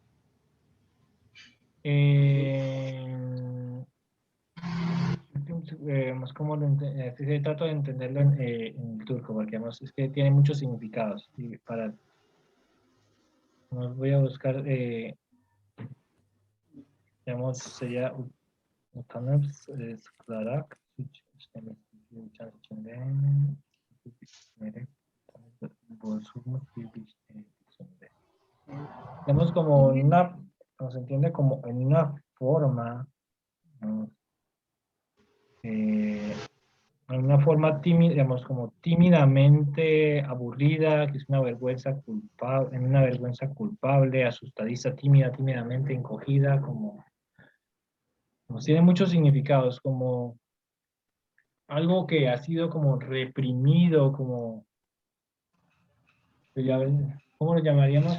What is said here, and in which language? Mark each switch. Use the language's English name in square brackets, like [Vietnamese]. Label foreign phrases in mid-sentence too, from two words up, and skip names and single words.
[Spanish] ¿Cómo trato de entenderlo en el turco? Porque además es que tiene muchos significados. Y voy a buscar, digamos, sería [Turkish] utanıp sıkılarak suç işlemek içerisinde bozulmuş bir biçimde. [Spanish] Digamos como una, como se entiende como en una forma, ¿no? En una forma tímida, digamos, como tímidamente aburrida, que es una vergüenza culpable, en una vergüenza culpable, asustadiza, tímidamente encogida, como tiene muchos significados, como algo que ha sido como reprimido, como, ¿cómo lo llamaríamos?